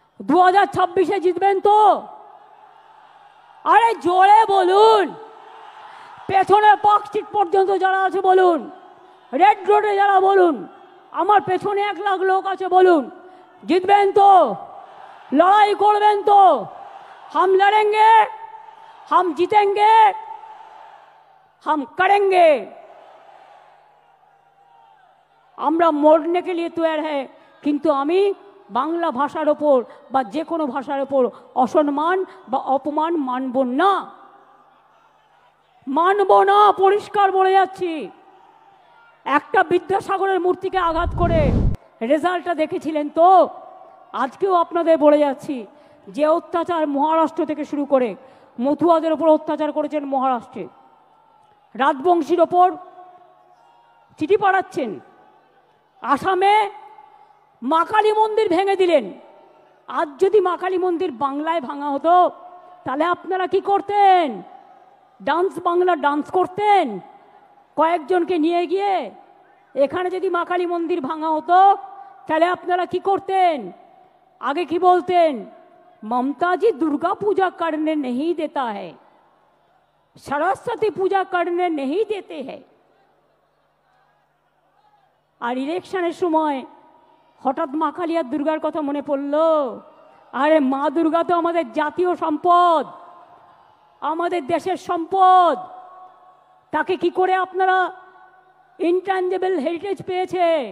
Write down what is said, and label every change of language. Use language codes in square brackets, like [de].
[bn] 2026-এ জিতবেন তো? আরে জোরে বলুন। পেছনে পার্ক স্ট্রিট পর্যন্ত যারা আছে বলুন, রেড রোডে যারা বলুন, আমার পেছনে 1 লাখ লোক আছে বলুন, জিতবেন তো? লড়াই করবেন তো? [hi] हम लड़ेंगे, हम जीतेंगे, हम करेंगे। [bn] আমরা [hi] মরने के लिए तैयार है, [bn] কিন্তু আমি বাংলা ভাষার ওপর বা যে কোনো ভাষার ওপর অসম্মান বা অপমান মানব না, মানব না, পরিষ্কার বলে যাচ্ছি। একটা বিদ্যাসাগরের মূর্তিকে আঘাত করে রেজাল্টটা দেখেছিলেন তো? আজকেও আপনাদের বলে যাচ্ছি, যে অত্যাচার মহারাষ্ট্র থেকে শুরু করে মথুয়াদের ওপর অত্যাচার করেছেন মহারাষ্ট্রে, রাজবংশীর ওপর চিঠি পাঠাচ্ছেন, আসামে মা কালী মন্দির ভেঙে দিলেন। আজ যদি মা কালী মন্দির বাংলায় ভাঙা হতো তাহলে আপনারা কি করতেন? ডান্স বাংলা ডান্স করতেন কয়েকজনকে নিয়ে গিয়ে। এখানে যদি মা কালী মন্দির ভাঙা হতো তাহলে আপনারা কি করতেন? আগে কি বলতেন? [hi] ममता जी दुर्गा पूजा करने नहीं देता है, सरस्वती पूजा करने नहीं देते हैं। [bn] আর ইলেকশনের সময় হঠাৎ মা কালী আর দুর্গার কথা মনে পড়লো। আরে মা দুর্গা তো আমাদের জাতীয় সম্পদ, আমাদের দেশের সম্পদ। তাকে কি করে আপনারা ইনট্যাঞ্জেবল হেরিটেজ পেয়েছে?